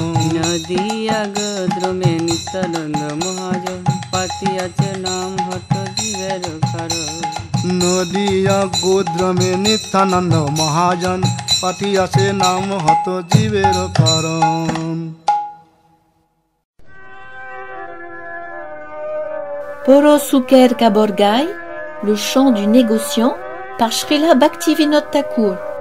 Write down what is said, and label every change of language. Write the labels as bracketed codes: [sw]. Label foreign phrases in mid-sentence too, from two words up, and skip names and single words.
[bn] নদিয়া গোদ্রমে নিত্যানন্দ মহাজন পাতি আছে নাম হট জীবের কারণ নদিয়া গোদ্রমে নিত্যানন্দ মহাজন পাটি আছে নাম হত জীবের কারণ [fr] Poro Suker Kaborgai, le chant du négociant, par Srila Bhaktivinoda Thakur.